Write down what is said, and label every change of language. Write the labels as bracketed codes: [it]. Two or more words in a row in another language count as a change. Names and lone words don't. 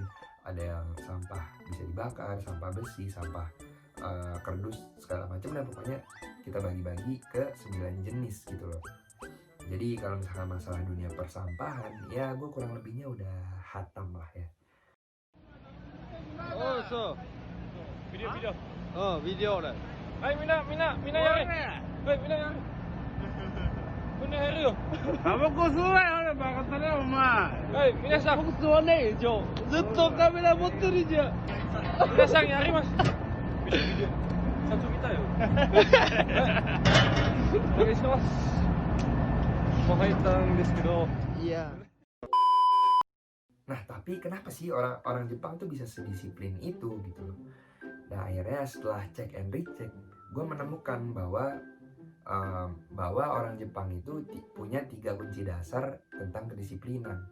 [id] Ada yang sampah bisa dibakar, sampah besi, sampah kardus, segala macam, dan pokoknya kita bagi-bagi ke 9 jenis gitu loh. Jadi kalau misalkan masalah dunia persampahan, ya gue kurang lebihnya udah hatam lah ya. Oh, so. Video video. [ja] Oh, video だ。はい、みんなやれ。はい、みんなやれ。みんなやるよ。タバコ吸うなよ、俺バカだね、お前。はい、皆さん、僕吸わねえよ、ずっとカメラ持ってるじゃん。皆さんやります。ビデオビデオ。社長見たよ。お願いします。もう入ったんですけど。 [id] Iya. Nah, tapi kenapa sih orang Jepang tuh bisa sedisiplin itu gitu loh? Nah, akhirnya setelah [en] cek and recheck, [id] gue menemukan bahwa orang Jepang itu punya 3 kunci dasar tentang kedisiplinan.